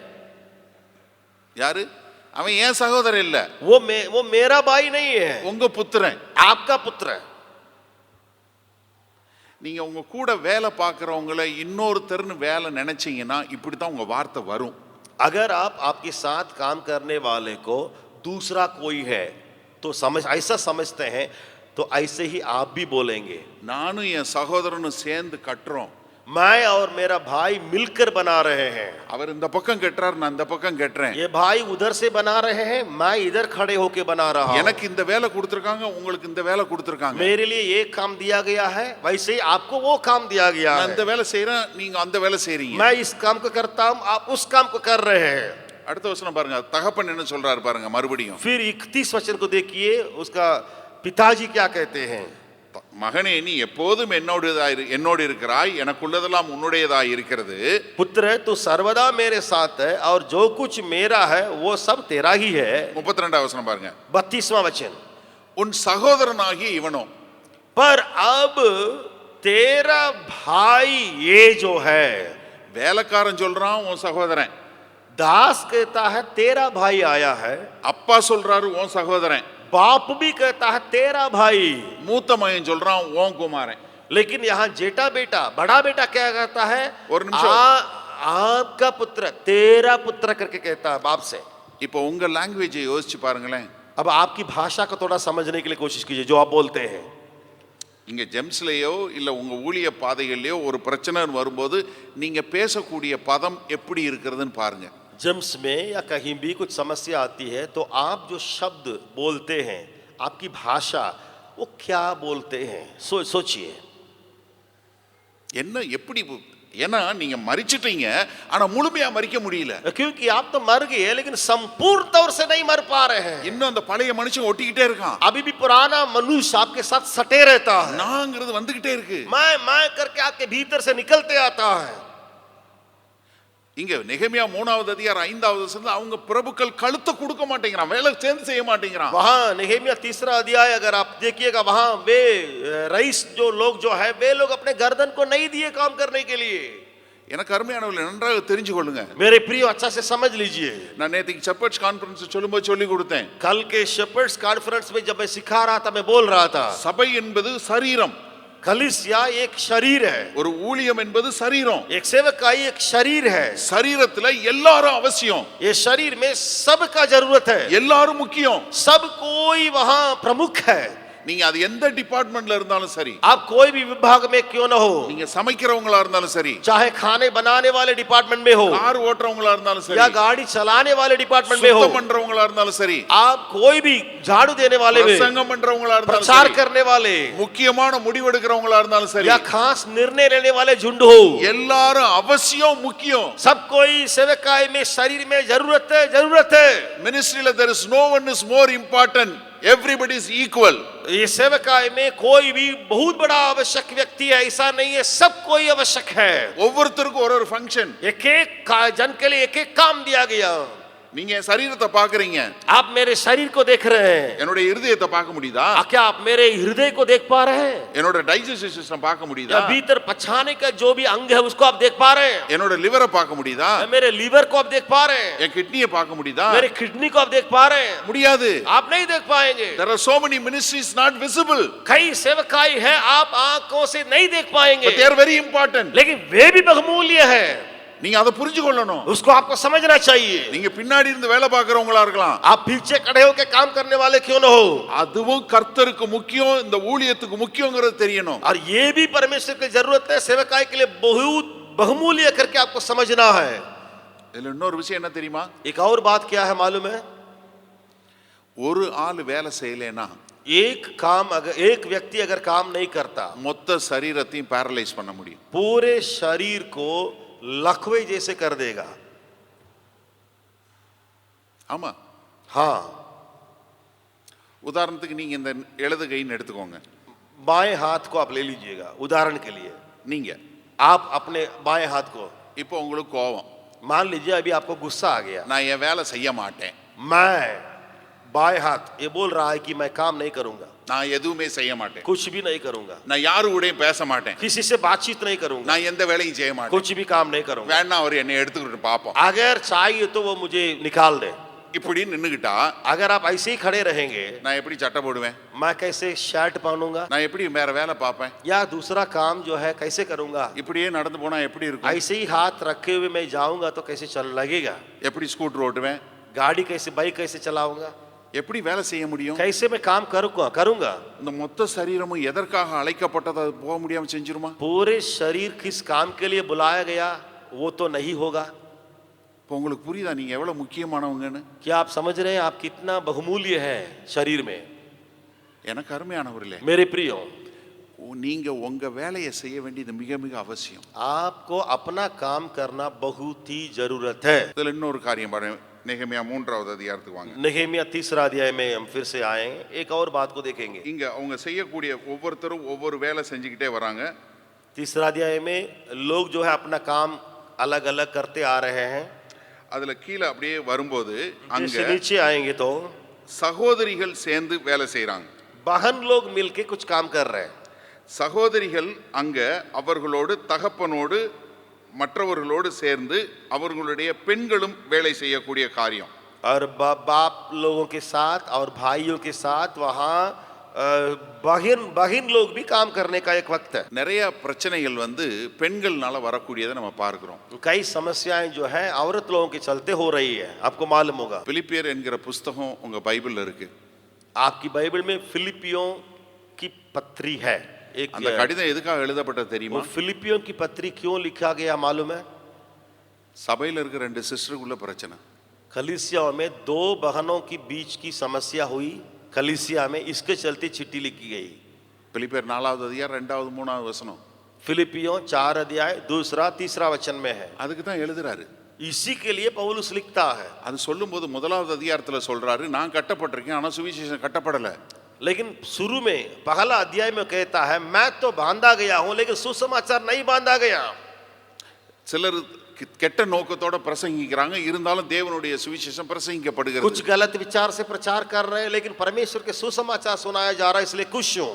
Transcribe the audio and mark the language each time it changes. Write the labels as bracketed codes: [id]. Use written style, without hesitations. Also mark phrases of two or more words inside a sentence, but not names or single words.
[ta] யாரு? அவன் ஏன் சகோதரன் இல்ல. [hi] वो मेरा भाई नहीं है. [ta] உங்க புத்திரன். [hi] आपका पुत्र है. [ta] நீங்க உங்க கூட வேலை பார்க்கறவங்களை இன்னொருத்தர்னு வேலை நினைச்சீங்கன்னா இப்படி தான் உங்க வார்த்தை வரும். [hi] अगर आप आपके साथ काम करने वाले को दूसरा कोई है तो ऐसा समझते हैं तो ऐसे ही आप भी बोलेंगे. [ta] நானும் என் சகோதரனும் சேர்ந்து கட்டுறோம். [hi] मैं और मेरा भाई मिलकर बना रहे हैं. [ta] அவர் இந்த பக்கம் கட்டுறார், நான் இந்த பக்கம் கட்டுறேன். [hi] ये भाई उधर से बना रहे हैं, मैं इधर खड़े होके बना रहा हूं. [ta] எனக்கு இந்த வேலை கொடுத்திருக்காங்க, உங்களுக்கு இந்த வேலை கொடுத்திருக்காங்க. [hi] मेरे लिए ये काम दिया गया है, वैसे ही आपको वो काम दिया गया [ta] நான் [hi] है. [ta] இந்த வேலை செய்றேன், நீங்க அந்த வேலை செய்றீங்க. [hi] मैं इस काम को करता हूं, आप उस काम को कर रहे हैं. [ta] அடுத்த வசனம் பாருங்க. தகப்பன் என்ன சொல்றாரு பாருங்க மறுபடியும். [hi] फिर 31 वचन को देखिए. उसका पिताजी क्या कहते हैं. [ta] மகனே நீ எப்போதும் என்னோடு இருக்கிறாய், எனக்குள்ளதெல்லாம் உன்னுடையதாய் இருக்கிறது. [hi] पुत्र तू सर्वदा मेरे साथ है और जो कुछ मेरा है वो सब तेरा ही है. [ta] 32 வசனம் பாருங்க. [hi] 32वां वचन. [ta] உன் சகோதரனாகிய இவனோ. [hi] पर अब तेरा भाई ये जो है. [ta] வேலைக்காரன் சொல்றான் உன் சகோதரன். [hi] दास कहता है तेरा भाई आया है, [ta] அப்பா சொல்றாரு உன் சகோதரன், [hi] बाप भी कहता है तेरा भाई, [ta] மூத்த மகன் சொல்றான் உன் குமாரன். [hi] लेकिन यहाँ जेठा बेटा बड़ा बेटा क्या कहता है, और निमिषम। आपका पुत्र तेरा पुत्र करके कहता है बाप से। [ta] இப்போ உங்க லாங்குவேஜை யோசிச்சு பாருங்களேன். [hi] अब आपकी भाषा को थोड़ा समझने के लिए कोशिश कीजिए जो आप बोलते हैं। [ta] இங்க ஜெம்ஸ்லயோ இல்ல உங்க ஊழிய பாதைகள்லயோ ஒரு பிரச்சனை வரும்போது நீங்க பேசக்கூடிய பதம் எப்படி இருக்கிறதுன்னு பாருங்க. [hi] जेम्स में या कहीं भी कुछ समस्या आती है तो आप जो शब्द बोलते हैं, आपकी भाषा वो क्या बोलते हैं, सोचिए। [ta] என்ன எப்படி ஏன்னா நீங்க மரிச்சிட்டீங்க ஆனா முழுமையா மரிக்க முடியல. [hi] क्योंकि आप तो मर गए लेकिन संपूर्ण तौर से नहीं मर पा रहे हैं। [ta] இன்னும் அந்த பழைய மனுஷன் ஒட்டிக்கிட்டே இருக்கான். [hi] अभी भी पुराना मनुष्य आपके साथ सटे रहता है, [ta] நாங்கிறது வந்துகிட்டே இருக்கு. [hi] मैं करके आपके भीतर से निकलते आता है। [ta] இங்க நெகேமியா 3வது அதிகாரம் 5வது வசனத்துல அவங்க பிரபுக்கள் கழுத்தை கொடுக்க மாட்டேங்கிறான், வேலை சேர்ந்து செய்ய மாட்டேங்கிறான். [hi] वहां नेहेमिया 3 अध्याय अगर आप देखिएगा, वहां वे रईस जो लोग जो है वे लोग अपने गर्दन को नहीं दिए काम करने के लिए। [ta] எனக்கு அருமையானவர்களே நன்றாக தெரிஞ்சு கொள்ளுங்க. [hi] मेरे प्रियो अच्छा से समझ लीजिए। [ta] நான் நேத்துக்கு [en] Shepherds conference [ta] சொல்லும்போது சொல்லி கொடுத்தேன். [hi] कल के [en] Shepherds conference [hi] में जब मैं सिखा रहा था, मैं बोल रहा था [ta] சபை என்பது சரீரம், [hi] कलीसिया एक शरीर है, [ta] ஒரு ஊழியம் என்பது சரீரம். [hi] एक सेवकाई एक शरीर है। [ta] சரீரத்துல எல்லாரும் அவசியம், [hi] ये शरीर में सबका जरूरत है, [ta] எல்லாரும் முக்கியம். [hi] सब कोई वहां प्रमुख है। [ta] நீங்க அது எந்த டிபார்ட்மெண்ட்ல இருந்தாலும் சரி, [hi] आप कोई भी विभाग में क्यों न हो, [ta] நீங்க சமைக்கிறவங்களா இருந்தாலும் சரி, [hi] चाहे खाने बनाने वाले डिपार्टमेंट में हो [ta] கார் ஓட்டுறவங்களா இருந்தாலும் சரி, [hi] या गाड़ी चलाने वाले डिपार्टमेंट में हो, [ta] சுத்தம் பண்றவங்களா இருந்தாலும் சரி, [hi] आप कोई भी झाड़ू देने वाले में, [ta] பிரசங்கம் பண்றவங்களா இருந்தாலும் [hi] प्रचार [ta] சரி, [hi] करने वाले [ta] முக்கியமான முடிவெடுக்கிறவங்களா இருந்தாலும் சரி, [hi] या खास निर्णय लेने वाले झुंड हो, [ta] எல்லாரும் அவசியம் முக்கியம். [hi] सब कोई सेवकाई में शरीर में जरूरत है, जरूरत है। [en] மினிஸ்ட்ரியில there is no one is more important, everybody is equal. [hi] ये सेवकाई में कोई भी बहुत बड़ा आवश्यक व्यक्ति है ऐसा नहीं है, सब कोई आवश्यक है। [ta] ஒவ்வொருத்தருக்கும் ஒரு ஃபங்க்ஷன். [hi] एक एक जन के लिए एक एक काम दिया गया। [ta] நீங்க என் சரீரத்தை பாக்குறீங்க, [hi] आप मेरे शरीर को देख रहे हैं, [ta] என்னோட இருதயத்தை பார்க்க முடியுதா? [hi] क्या आप मेरे हृदय को देख पा रहे हैं? [ta] என்னோட [en] digestive system [ta] பார்க்க முடியுதா? [hi] या भीतर पचाने का जो भी अंग है उसको आप देख पा रहे हैं? [ta] என்னோட லிவரை பார்க்க முடியுதா? [hi] मेरे लीवर को आप देख पा रहे हैं? [ta] என் கிட்னியை பார்க்க முடியுதா? [hi] मेरे किडनी को आप देख पा रहे हैं? [ta] முடியாது. [hi] आप नहीं देख पाएंगे। [en] There are so many ministries not visible, [hi] कई सेवकाई है आप आंखों से नहीं देख पाएंगे, [en] but they are very important. [hi] लेकिन वे भी बहुमूल्य है, [ta] நீங்க அதை புரிஞ்சு கொள்ளணும். [hi] उसको आपको समझना चाहिए। [ta] நீங்க பின்னாடி இருந்து வேலை பார்க்கறவங்களா இருக்கலாம், [hi] आप पीछे खड़े होकर काम करने वाले क्यों न हो, [ta] அதுவும் கர்த்தருக்கு முக்கியம், இந்த ஊழியத்துக்கு முக்கியங்கிறது தெரியணும். [hi] और ये भी परमेश्वर की जरूरत है, सेवकाई के लिए बहुत बहुमूल्य करके आपको समझना है। [ta] இதுல இன்னொரு விஷயம் என்ன தெரியுமா? [hi] एक और बात क्या है मालूम है? [ta] ஒரு ஆள் வேலை செய்யலைன்னா [hi] एक व्यक्ति अगर काम नहीं करता, [ta] மொத்த சரீரத்தையும் பேரலைஸ் பண்ண முடியும். [hi] पूरे शरीर को लकवे जैसे कर देगा। [ta] ஆமா. [hi] हाँ, [ta] உதாரணத்துக்கு நீங்க இந்த இடது கைன்னு எடுத்துக்கோங்க. [hi] बाएं हाथ को आप ले लीजिएगा उदाहरण के लिए। [ta] நீங்க [hi] आप अपने बाएं हाथ को, [ta] இப்போ உங்களுக்கு கோபம், [hi] मान लीजिए अभी आपको गुस्सा आ गया, [ta] நான் என் வேலை செய்ய மாட்டேன், [hi] मैं बाएं हाथ ये बोल रहा है कि मैं काम नहीं करूंगा, [ta] நான் எதுவுமே செய்ய மாட்டேன், [hi] कुछ भी नहीं करूंगा, [ta] நான் யாரு கூடயும் பேச மாட்டேன், [hi] किसी से बातचीत नहीं करूंगा, [ta] நான் எந்த வேலையும் செய்ய மாட்டேன், [hi] कुछ भी काम नहीं करूंगा, [ta] வேணா அவர் என்னை எடுத்துக்கிட்டு பாப்போம், [hi] अगर चाहिए तो वो मुझे निकाल दे। [ta] இப்படி நின்னுகிட்டா [hi] अगर आप ऐसे ही खड़े रहेंगे, [ta] நான் எப்படி சட்டை போடுவேன், [hi] मैं कैसे शर्ट पहनूंगा, [ta] நான் எப்படி வேற வேலை பார்ப்பேன், [hi] या दूसरा काम जो है कैसे करूंगा, [ta] இப்படியே நடந்து போனா எப்படி இருக்கும், [hi] ऐसे ही हाथ रखे हुए मैं जाऊंगा तो कैसे चल लगेगा, [ta] எப்படி ஸ்கூட்டர் ஓட்டுவேன், [hi] गाड़ी कैसे, बाइक कैसे चलाऊंगा, [ta] எப்படி வேலை செய்ய முடியும், [hi] कैसे मैं काम करूंगा। [ta] இந்த மொத்த சரீரமும் எதற்காக அழைக்கப்பட்டது அது போக முடியாம செஞ்சிருமா? [hi] पूरे शरीर किस काम के लिए बुलाया गया वो तो नहीं होगा। [ta] இப்போ உங்களுக்கு புரியுதா நீங்க எவ்வளவு முக்கியமானவங்கன்னு? [hi] क्या आप समझ रहे हैं आप कितना बहुमूल्य है शरीर में? [ta] எனக்கு அருமையானவர்களே, [hi] मेरे प्रियो, [ta] நீங்க உங்க வேலையை செய்ய வேண்டியது மிக மிக அவசியம். [hi] आपको अपना काम करना बहुत ही जरूरत है। [ta] இதுல இன்னொரு காரியம் பாருங்க, நெகேமியா 3வது அதிகாரத்துக்கு வாங்க. [hi] नेहेमिया 3 अध्याय में हम फिर से आए, एक और बात को देखेंगे। [ta] இங்க அவங்க செய்யக்கூடிய ஒவ்வொருத்தரும் ஒவ்வொரு வேலை செஞ்சுக்கிட்டே வராங்க. [hi] 3 अध्याय में लोग जो है अपना काम अलग अलग करते आ रहे हैं। [ta] அதுல கீழே அப்படியே வரும்போது அங்க [hi] जैसे नीचे आएंगे तो [ta] சகோதரிகள் சேர்ந்து வேலை செய்றாங்க. [hi] बहन लोग मिलके कुछ काम कर रहे हैं। [ta] சகோதரிகள் அங்க அவர்களோடு தகப்பனோடு மற்றவர்களோடு சேர்ந்து அவர்களுடைய பெண்களும் வேலை செய்யக்கூடிய காரியம். [hi] और बाप लोगों के साथ और भाइयों के साथ वहाँ बहिन बहिन लोग भी काम करने का एक वक्त है. [ta] நிறைய பிரச்சனைகள் பெண்கள்னால வரக்கூடியதை நம்ம பார்க்கிறோம். [hi] कई समस्याएं जो है औरत लोगों के चलते हो रही है, आपको मालूम होगा. [ta] பிலிப்பியர் என்கிற புஸ்தகம் உங்க பைபிள்ல இருக்கு. [hi] आपकी बाइबल में फिलिपियों की पत्री है. एक [ta] அந்த கடிதம் எதுக்காக எழுதப்பட்டது தெரியுமா? [hi] वो फिलिपियों की पत्री क्यों लिखा गया मालूम है? [ta] சபையில இருக்க ரெண்டு சிஸ்டருக்குள்ள பிரச்சனை. [hi] कलीसिया में दो बहनों की बीच की समस्या हुई कलीसिया में, इसके चलते चिट्ठी लिखी गई. [ta] பிலிப்பியர் 4வது அதிகாரம் 2வது 3வது வசனம். [hi] फिलिपियों 4 अध्याय 2 3 वचन में है. [ta] அதுக்கு தான் எழுதுறாரு. [hi] इसी के लिए पौलुस लिखता है. [ta] அது சொல்லும்போது 1வது அதிகாரத்துல சொல்றாரு, நான் கட்டப்பட்டிருக்கேன் ஆனா சுவிசேஷம் கட்டப்படல. [hi] लेकिन शुरू में पहला अध्याय में कहता है मैं तो बांधा गया हूं लेकिन सुसमाचार नहीं बांधा गया. [ta] சிலர் கெட்ட நோக்கத்தோட பிரசங்கிக்கிறாங்க, இருந்தாலும் தேவனுடைய சுவிசேஷம் பிரசங்கிக்கப்படுகிறது. [hi] कुछ गलत विचार से प्रचार कर रहे हैं लेकिन परमेश्वर के सुसमाचार सुनाया जा रहा है, इसलिए खुश हूं.